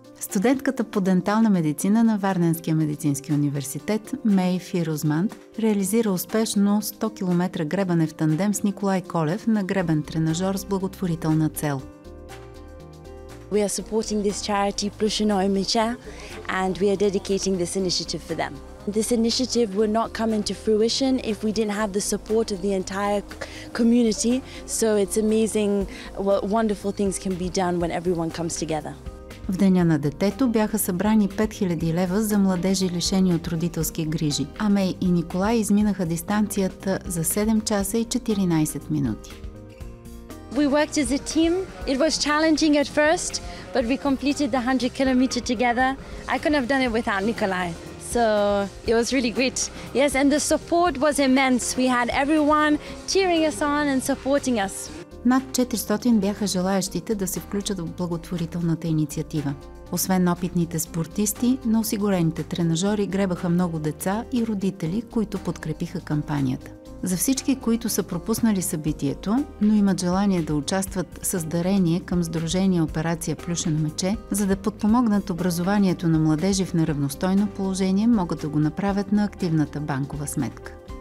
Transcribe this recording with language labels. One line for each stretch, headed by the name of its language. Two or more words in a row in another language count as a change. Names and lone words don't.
Bulgarian: Студентката по дентална медицина на Варненския медицински университет Мей Фирузманд реализира успешно 100 км гребане в тандем с Николай Колев на гребен тренажор с благотворителна цел.
English: We are supporting this charity Plus Omicha, and we are dedicating this initiative for them. This initiative would not come into fruition if we didn't have the support of the entire community, so it's amazing what wonderful things can be done when everyone comes together.
Bulgarian: В Деня на детето бяха събрани 5000 лева за младежи лишени от родителски грижи, а Мей и Николай изминаха дистанцията за 7 часа и 14 минути.
English: We worked as a team. It was challenging at first, but we completed the 100 kilometer together. I couldn't have done it without Nikolai. So it was really great. Yes, and the support was immense. We had everyone cheering us on and supporting us.
Bulgarian: Над 400 бяха желаещите да се включат в благотворителната инициатива. Освен опитните спортисти, на осигурените тренажори гребаха много деца и родители, които подкрепиха кампанията. За всички, които са пропуснали събитието, но имат желание да участват с дарение към Сдружение Операция Плюшено мече, за да подпомогнат образованието на младежи в неравностойно положение, могат да го направят на активната банкова сметка.